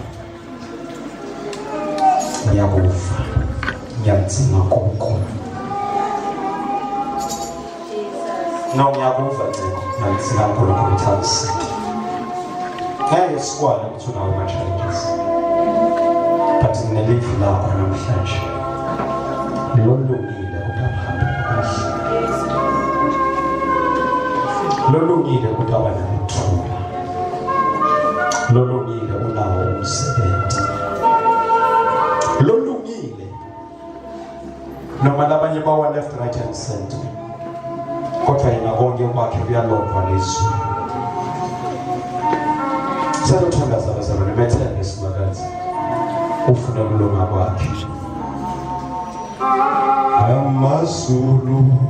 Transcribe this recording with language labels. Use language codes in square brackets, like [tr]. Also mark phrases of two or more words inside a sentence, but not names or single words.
[ss] ngiyakufa ngiyazima konke no ngiyakufa nje ngizima konke ngithatsi ngeke sikwazi ukuthi unawo ama-challenges but nginelive lakho namhlanje lolungile ukuhambe kahle lolungile ukuthi abana bethula lolungile unawo umsebenzi lolungile noma labanye bawa [en] left right and center [ss] kodwa yena konke kwakhe kuyalondwa lezwi sathandaza abazalwane bethembe isimakazi ufuna ukulunga kwakhe amazulu